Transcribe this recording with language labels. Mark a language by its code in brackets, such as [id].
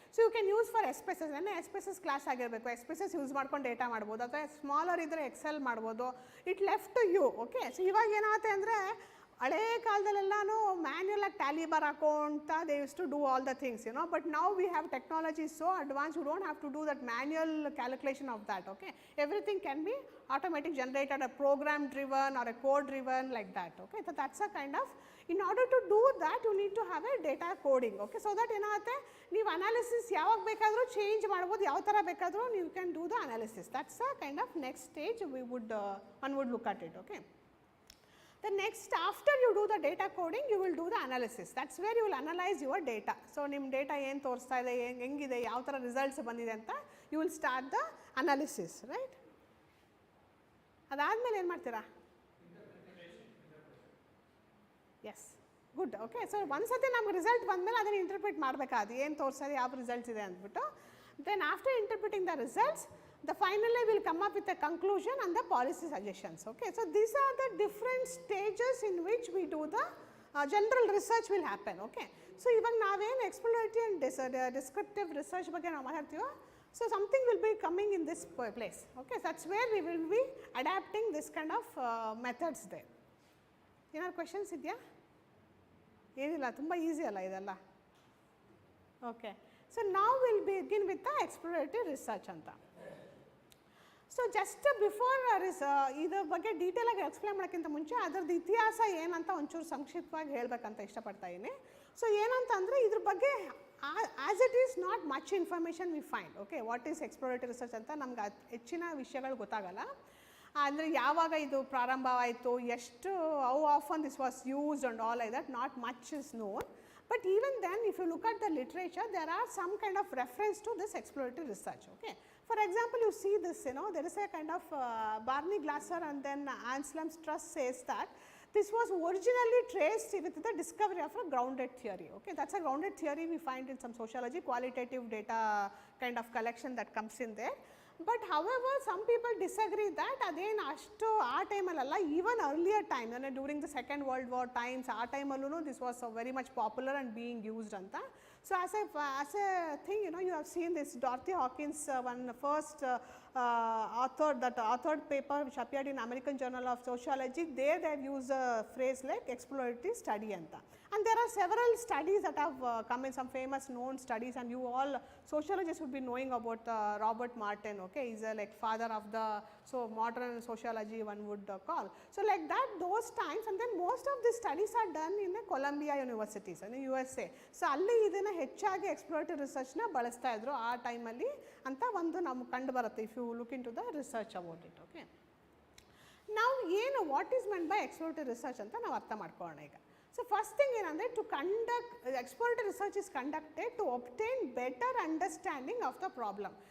[en] so you can use for [kn] SPSS, SPSS class ಆಗಿರಬೇಕು. SPSS use ಮಾಡ್ಕೊಂಡು data ಮಾಡ್ಬೋದು, ಅಥವಾ ಸ್ಮಾಲರ್ ಇದ್ದರೆ ಎಕ್ಸೆಲ್ ಮಾಡ್ಬೋದು. [en] It left to you, okay. So [kn] ಇವಾಗ ಏನಾಗುತ್ತೆ ಅಂದರೆ ಹಳೇ ಕಾಲದಲ್ಲೆಲ್ಲನೂ ಮ್ಯಾನ್ಯಲಾಗಿ Tally bar ಹಾಕೋಂತ [en] They use to do all the things, but now we have technology so advance, you don't have to do that manual calculation of that, okay. Everything can be automatic generated, a program driven or a code driven, like that, okay. So that's a kind of, in order to do that you need to have a data coding, okay. [kn] So that ಏನಾಗುತ್ತೆ, ನೀವು analysis ಯಾವಾಗ ಬೇಕಾದರೂ change ಮಾಡ್ಬೋದು, ಯಾವ ಥರ ಬೇಕಾದರೂ [en] you can do the analysis. That's a kind of next stage one would look at it, okay. The next, after you do the data coding, you will do the analysis. That's where you will analyze your data. [kn] So ನಿಮ್ಮ data ಏನು ತೋರಿಸ್ತಾ ಇದೆ, ಹೆಂಗಿದೆ, ಯಾವ ಥರ results ಬಂದಿದೆ ಅಂತ [en] you will start the analysis, right. [kn] ಅದಾದಮೇಲೆ ಏನು ಮಾಡ್ತೀರಾ? S, good, okay. ಸೊ ಒಂದ್ಸತಿ ನಮ್ಗೆ ರಿಸಲ್ಟ್ ಬಂದಮೇಲೆ ಅದನ್ನು ಇಂಟರ್ಪ್ರಿಟ್ ಮಾಡಬೇಕಾದ, ಏನು ತೋರಿಸೋದು, ಯಾವ ರಿಸಲ್ಟ್ಸ್ ಇದೆ ಅಂದ್ಬಿಟ್ಟು. [en] Then after interpreting the results, the finally will come up with a conclusion and the policy suggestions, okay. So these are the different stages in which we do the general research will happen, okay. So iವಾಗ ನಾವೇನು exploratory and descriptive research [kn] ಬಗ್ಗೆ ನಾವು ಮಾತಾಡ್ತೀವೋ, [en] so something will be coming in this place. Okay, that's where we will be adapting this kind of methods there. [kn] ಏನಾದ್ರು questions ಇದೆಯಾ? ಏನಿಲ್ಲ, ತುಂಬ easy ಅಲ್ಲ ಇದೆಲ್ಲ. [en] Okay, so ನಾವು will begin with the explorative research ಅಂತ. [kn] ಸೊ ಜಸ್ಟ್ ಬಿಫೋರ್ ಇದ್ರ ಬಗ್ಗೆ ಡೀಟೇಲಾಗಿ ಎಕ್ಸ್ಪ್ಲೇನ್ ಮಾಡೋಕ್ಕಿಂತ ಮುಂಚೆ ಅದರದ್ದು ಇತಿಹಾಸ ಏನಂತ ಒಂಚೂರು ಸಂಕ್ಷಿಪ್ತವಾಗಿ ಹೇಳಬೇಕಂತ ಇಷ್ಟಪಡ್ತಾ ಇದ್ದೀನಿ. [en] so [kn] ಏನಂತ ಅಂದರೆ ಇದ್ರ ಬಗ್ಗೆ [en] As it is not much information we find. [kn] Okay, [en] what is explorative research [kn] ಅಂತ ನಮ್ಗೆ ಹೆಚ್ಚಿನ ವಿಷಯಗಳು ಗೊತ್ತಾಗಲ್ಲ. ಅಂದರೆ ಯಾವಾಗ ಇದು ಪ್ರಾರಂಭವಾಯಿತು, ಎಷ್ಟು [en] How often this was used and all like that, not much is known. But even then, if you look at the literature, there are some kind of reference to this explorative research. Okay, for example, you see this, there is a kind of Barney Glasser and then Anselm Struss says that this was originally traced with the discovery of a grounded theory. Okay, that's a grounded theory we find in some sociology, qualitative data kind of collection that comes in there. But however, some people disagree that [kn] ಅದೇನು ಅಷ್ಟು ಆ ಟೈಮಲ್ಲ, [en] even earlier time ಅಂದರೆ during the second world war times, [kn] ಆ ಟೈಮಲ್ಲೂ [en] This was very much popular and being used ಅಂತ. So as a thing you have seen this Dorothy Hawkins one first authored paper which appeared in American Journal of Sociology. There they have used a phrase like exploratory study anta. And there are several studies that have come in, some famous known studies, and you all sociologists would be knowing about Robert Martin. Okay, he's a like father of the modern sociology one would call. So like that, those times, and then most of these studies are done in the Columbia universities in the USA. [kn] So alli idena ಹೆಚ್ಚಾಗಿ ಎಕ್ಸ್ಪ್ಲೋರೇಟಿವ್ ರಿಸರ್ಚ್ನ ಬಳಸ್ತಾ ಇದ್ರು ಆ ಟೈಮಲ್ಲಿ ಅಂತ ಒಂದು ನಮ್ಗೆ ಕಂಡು ಬರುತ್ತೆ [en] If you look into the research about it. [kn] Okay, ನಾವು ಏನು [en] what is meant by explorative research [kn] ಅಂತ ನಾವು ಅರ್ಥ ಮಾಡ್ಕೊಳ್ಳೋಣ ಈಗ. [en] So first thing ಏನಂದರೆ, to conduct explorative research is conducted to obtain better understanding of the problem.